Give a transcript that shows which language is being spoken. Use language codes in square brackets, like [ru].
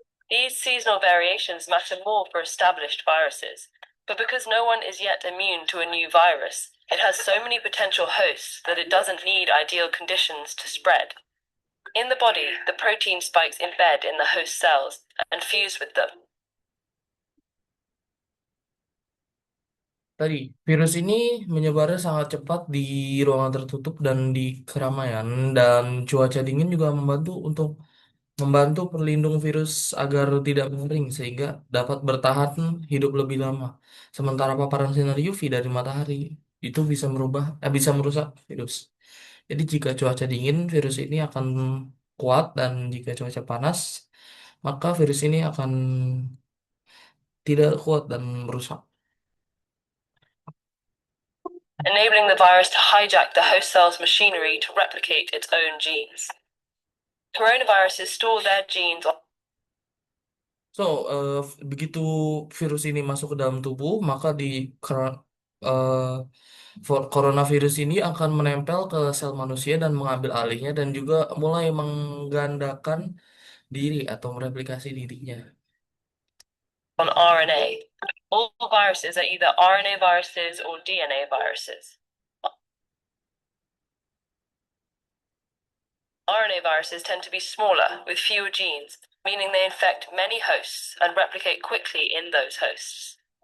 [en] These seasonal variations matter more for established viruses, but because no one is yet immune to a new virus, it has so many potential hosts that it doesn't need ideal conditions to spread. In the body, the protein spikes embed in the host cells and fuse with them. [id] Tadi, virus ini menyebarnya sangat cepat di ruangan tertutup dan di keramaian, dan cuaca dingin juga membantu pelindung virus agar tidak mengering sehingga dapat bertahan hidup lebih lama. Sementara paparan sinar UV dari matahari itu bisa merusak virus. Jadi jika cuaca dingin, virus ini akan kuat, dan jika cuaca panas, maka virus ini akan tidak kuat dan merusak. [en] enabling the virus to hijack the host cell's machinery to replicate its own genes. Coronaviruses store their genes on [id] So, begitu virus ini masuk ke dalam tubuh, maka eh, coronavirus ini akan menempel ke sel manusia dan mengambil alihnya dan juga mulai menggandakan diri atau mereplikasi dirinya. [en] RNA. All viruses are either RNA viruses or DNA viruses. RNA viruses tend to be smaller, with fewer genes, meaning they infect many hosts and replicate quickly in those hosts.